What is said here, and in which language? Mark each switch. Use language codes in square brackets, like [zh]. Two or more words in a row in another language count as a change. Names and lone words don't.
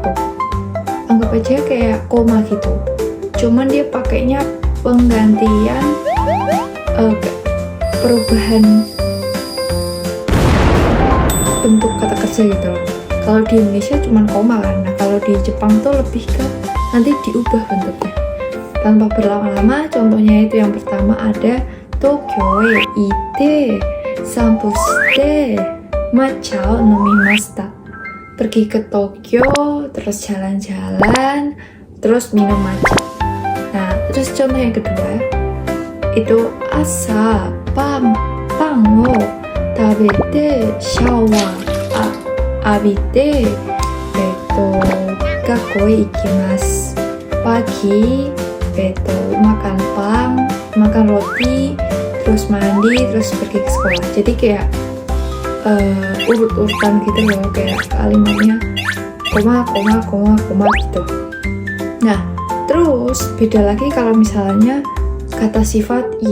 [id] Anggap aja kayak koma gitu. Cuman dia pakainya penggantian perubahan bentuk kata kerja gitu loh. Kalau di Indonesia cuma koma kan. Nah, kalau di Jepang tuh lebih ke nanti diubah bentuknya. Tanpa berlama-lama, contohnya itu yang pertama ada [ja] 東京へ行って散歩して抹茶を飲みました. [id] Pergi ke Tokyo, terus jalan-jalan, terus minum matcha. Nah, terus contoh yang kedua itu [ja] 朝パンを食べてシャワー浴びて学校に行きます. [id] Pagi makan pang, makan roti, terus mandi, terus pergi ke sekolah. Jadi kayak urut-urutan gitu loh, kayak kalimatnya koma gitu. Nah, terus beda lagi kalau misalnya kata sifat i.